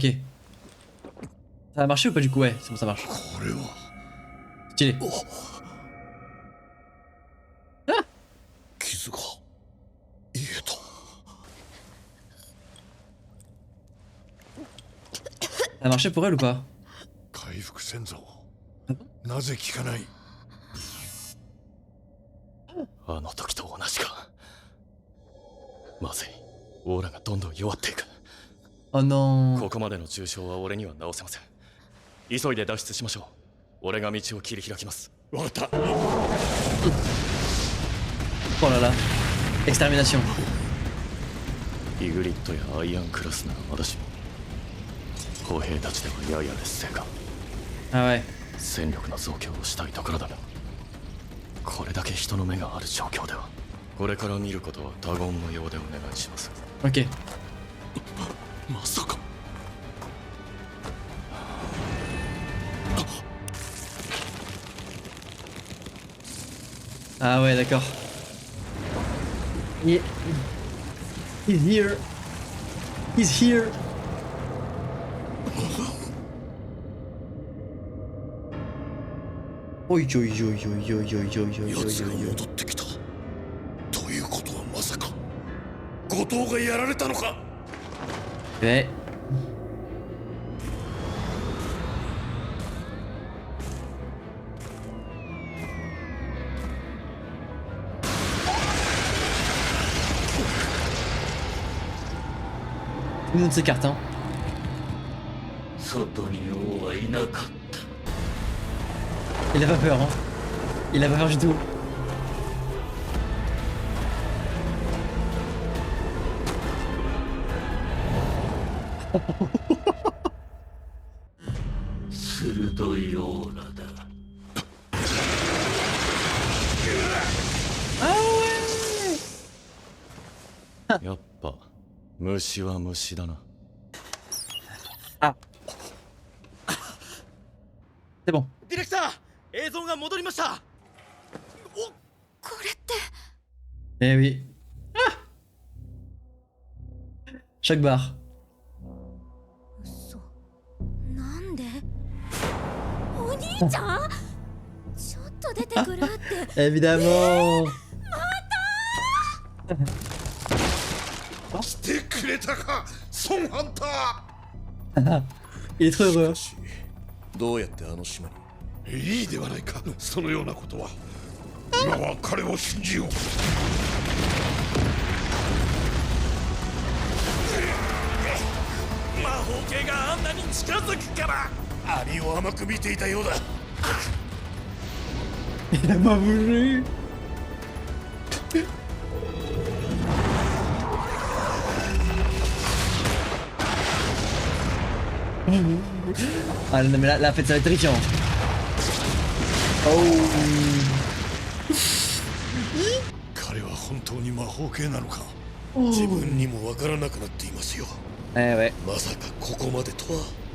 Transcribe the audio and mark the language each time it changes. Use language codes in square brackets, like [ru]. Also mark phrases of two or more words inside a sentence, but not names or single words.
[fr] Ça a marché ou pas du coup? Ouais, c'est bon, ça marche. Stylé. Ah, ça a marché pour elle ou pas? [ja] 回復せんぞ。なぜ効かない？あの時と同じか。まずい。オーラがどんどん弱っていく。 [fr] Oh non. [ja] ここまでの重傷は俺には治せません。急いで脱出しましょう。俺が道を切り開きます。わかった。 [fr] Oh là là. Extermination. [ja] イグリッドやアイアンクラスならまだしも歩兵たちではやや劣勢か。 [fr] Ah ouais. [ja] 戦力の増強をしたいところだが、これだけ人の目がある状況ではこれから見ることは他言無用でお願いします。 [fr] Ok. [ja] まさか。 [fr] Ah ouais, d'accord. [en] Yeah. He's here. He's here. Oi oi oi oi oi oi oi oi [ja] 奴が oi 戻ってきた。ということはまさか後藤がやられたのか？ [fr] Ouais. Tout le monde s'écarte, hein. [ja] 外に王はいなかった。 [fr] Il a pas peur, hein. Il a pas peur du tout. [ja] 鋭いオーラだ。やっぱ虫は虫だな。 [fr] Ah. C'est bon. [ja] ディレクター、映像が戻りました。これって [fr] Eh oui. Ah. Chaque barre. [ja] 嘘なんでお兄ちゃんちょっと出てくるって [fr] Évidemment. [ja] 来てくれたか、ソンハンター。 [fr] Il est trop heureux. [ja] どうやってあの島に？いいではないか、そのようなことは。今は彼を信じよう。魔法系があんなに近づくから。アリを甘く見ていたようだ。 [fr] Il a pas bougé. Ah non mais là, en fait ça va être terrifiant. Oh. [ja] 彼は本当に魔法系なのか？自分にもわからなくなっていますよ。 [fr] Eh ouais. [ja] まさかここまでとは。